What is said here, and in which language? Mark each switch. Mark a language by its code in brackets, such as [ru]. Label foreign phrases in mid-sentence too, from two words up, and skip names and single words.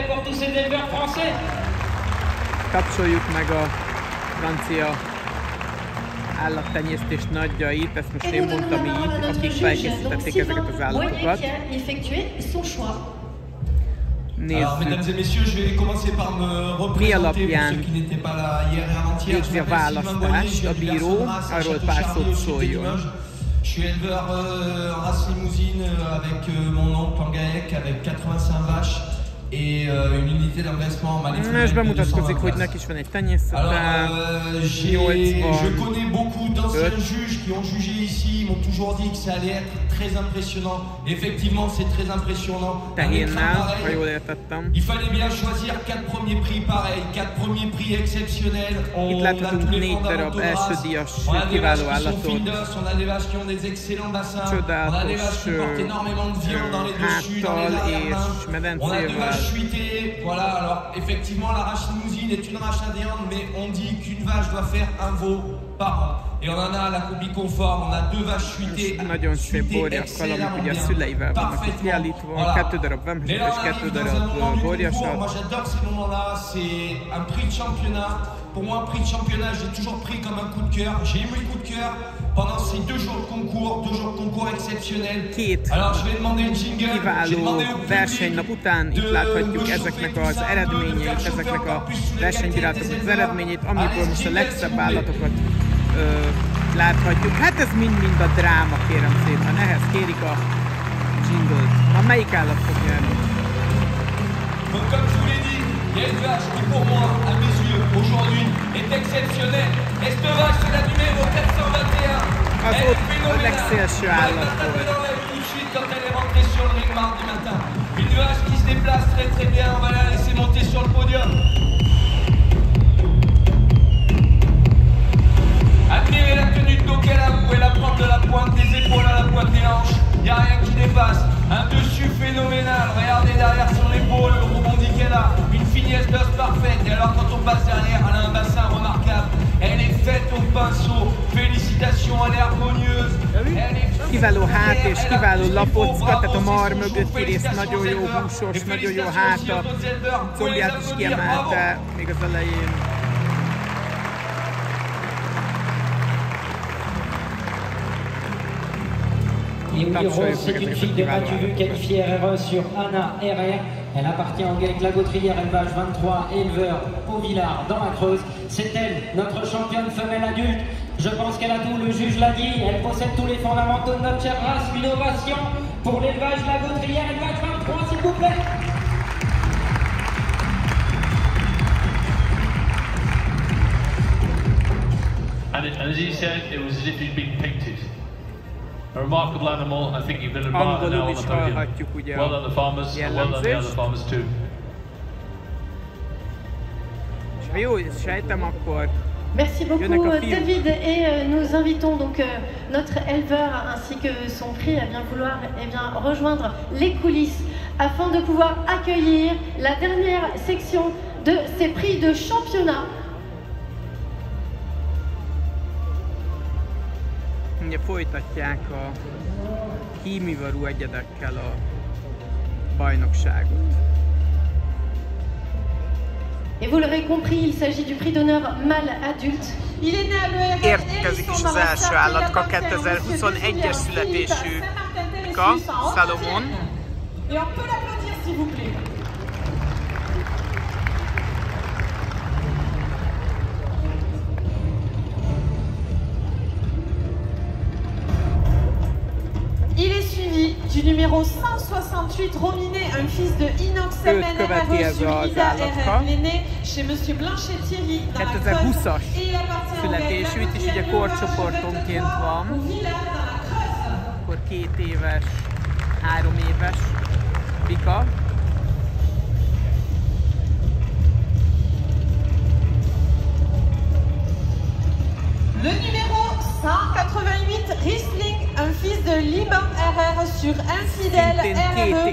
[hu] Kapcsoljuk meg a francia állattenyésztés nagyjait, ezt most én mondtam így, akik felkészítették ezeket az állatokat. Nézzük, mi alapján végzi a választást a bíró, arról pár szót szóljon. [fr] Je suis éleveur en race limousine avec mon oncle en GAEC avec 85 vaches et une unité d'engraissement Malais. [hu] És bemutatkozik, hogy neki is van egy tenyészete. [fr] Je connais beaucoup d'anciens juges qui ont jugé ici, ils m'ont toujours dit que ça allait être très impressionnant. Effectivement, c'est très impressionnant. Il fallait bien choisir 4 premiers prix pareils, 4 premiers prix exceptionnels. On a tous les fondamentaux de race, on a des vaches qui sont fines d'os, on a des vaches qui ont des excellents bassins, on a des vaches qui portent énormément de viande dans les dessus, dans les larins. On a 2 vaches fuitées. Voilà, alors effectivement, la race limousine est une race adhérente, mais on dit qu'une vache doit faire un veau par an. Et on en a à la combi conforme, on a 2 vaches fuitées. [hu] Nagyon szép borjakkal, amik ugye a szüleivel vannak itt kiállítva. 2 darab vemheset és 2 darab borjasat. [fr] Moi j'adore ces moments-là, c'est un prix de championnat. Pour moi, un prix de championnat, j'ai toujours pris comme un coup de cœur. J'ai eu le coup de cœur pendant ces 2 jours de concours exceptionnels. Alors je vais demander le jingle. [hu] Kiváló versenynap után itt láthatjuk ezeknek az eredményeit, ezeknek a versenyvirágoknak az eredményeit, amiből most a legszebb állatokat láthatjuk. Hát ez mind-mind a dráma, kérem szépen. Ehhez kérik a jingle-t. Na, melyik állat fog nyerni? [fr] Comme je vous l'ai dit, il y a une vache qui pour moi, à mes yeux, aujourd'hui, est exceptionnelle. Et cette vache, c'est la numéro 421. Elle est phénoménale. Elle m'a tapé dans la vue tout de suite quand elle est rentrée sur le ring mardi matin. Une vache qui se déplace très bien, on va la laisser monter sur le podium. Admirez la tenue de dos qu'elle a, vous pouvez la prendre de la pointe des épaules à la pointe des hanches. Il n'y a rien qui dépasse. Un dessus phénoménal. Regardez derrière son épaule, le rebondi qu'elle a. Une finesse d'os parfaite. Et alors quand on passe derrière, elle a un bassin remarquable. Elle est faite au pinceau. Félicitations, elle est harmonieuse. [hu] Kiváló hát és kiváló lapocka, tehát a mar mögötti rész nagyon jó húsos, nagyon jó háta. Combját is kiemelte még az elején. [fr] Et oui, Rose, c'est une fille de Mathieu qualifiée RRE sur Anna RR. Elle appartient au GEC La Gautrière, élevage 23, éleveur au Villard dans la Creuse. C'est elle, notre championne femelle adulte. Je pense qu'elle a tout, le juge l'a dit. Elle possède tous les fondamentaux de notre chère race. Une ovation pour l'élevage La Gautrière, élevage 23, s'il vous plaît. [en] And as he said, it was as if he'd been painted. A remarkable animal. I think you've been admired now on the podium. Well done the farmers, and well done the other farmers too. [fr] Merci beaucoup David, et nous invitons donc notre éleveur ainsi que son prix à bien vouloir rejoindre les coulisses afin de pouvoir accueillir la dernière section de ces prix de championnat. [hu] Ugye folytatják a hímivarú egyedekkel a bajnokságot. [fr] Et vous l'aurez compris, il s'agit du prix d'honneur mâle adulte. [hu] Érkezik is az első állatka, 2021-es születésű Pika, Salomon. [fr] Et on peut l'applaudir s'il vous plaît. Il est suivi du numéro 168 Rominé, un fils de Inox MN RRE sur Ida RR, l'aîné chez Monsieur Blanchet-Thierry dans la Creuse. Et il appartient au [hu] születésű, itt is ugye korcsoportonként van. Akkor 2 éves, 3 éves Pika. [fr] Le numéro 188 Riesling, un fils de Liban RR sur Infidèle RRE.